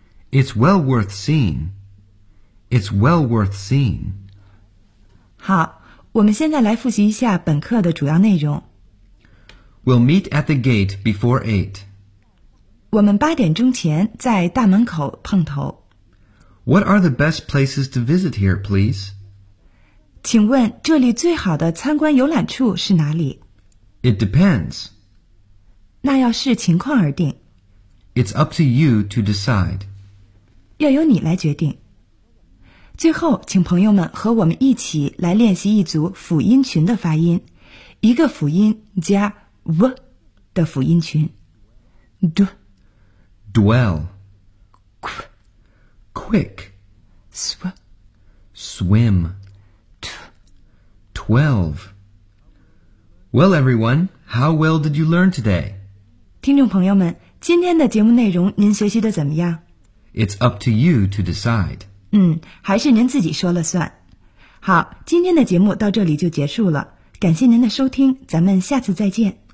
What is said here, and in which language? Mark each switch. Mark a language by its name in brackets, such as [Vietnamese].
[English] It's well worth seeing. It's well worth seeing. [Chinese] 好，我们现在来复习一下本课的主要内容。 [English] We'll meet at the gate before 8. [Chinese] 我们八点钟前在大门口碰头。 [English] What are the best places to visit here, please? [Chinese] 请问这里最好的参观游览处是哪里？ [English] It depends. [Chinese] 那要视情况而定。 [English] It's up to you to decide. [Chinese] 要由你来决定。最后，请朋友们和我们一起来练习一组辅音群的发音，一个辅音加 v 的辅音群。 du。 [English] Dwell. Qu. Quick. Sw. Swim. T. Twelve. Well, everyone, how well did you learn today? [Chinese] 听众朋友们，今天的节目内容您学习的怎么样？ [English] It's up to you to decide. [Chinese] 还是您自己说了算。好，今天的节目到这里就结束了。感谢您的收听，咱们下次再见。